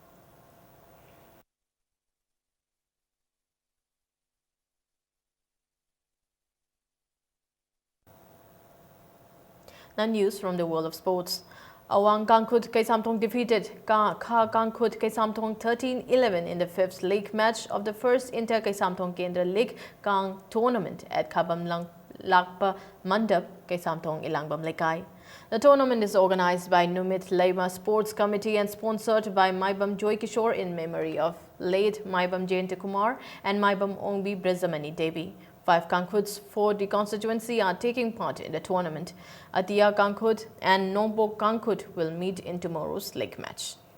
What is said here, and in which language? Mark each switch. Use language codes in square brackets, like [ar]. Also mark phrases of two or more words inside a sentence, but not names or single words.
[en] Now news from the world of sports. Awang Kangkut Kaisamthong defeated Kha Kangkut Kaisamthong 13-11 in the fifth league match of the first Inter Kaisamthong Kendra League Kang tournament at Khabam Lakpa Mandap Kaisamthong Ilangbam Lekai. The tournament is organized by Numit Laima Sports Committee and sponsored by Maibam Joy Kishore in memory of late Maibam Jayanta Kumar and Maibam Ongbi Brizamani Devi. 5 Kangkuts for the constituency are taking part in the tournament. Atia Kangkut and Nombok Kangkut will meet in tomorrow's league match.